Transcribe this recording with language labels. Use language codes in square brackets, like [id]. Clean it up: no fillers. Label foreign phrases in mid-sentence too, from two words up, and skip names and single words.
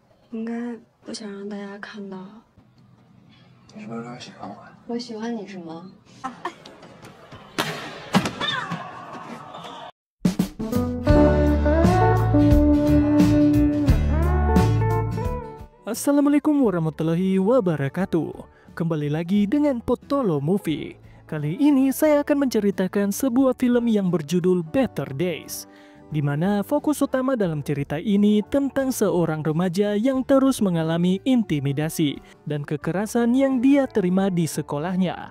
[zh] 应该不想让大家看到。你是不是有点喜欢我？我喜欢你什么？ [ar] السلام عليكم ورحمة الله وبركاته. [id] Kembali lagi dengan Potolo Movie. Kali ini saya akan menceritakan sebuah film yang berjudul Better Days, di mana fokus utama dalam cerita ini tentang seorang remaja yang terus mengalami intimidasi dan kekerasan yang dia terima di sekolahnya.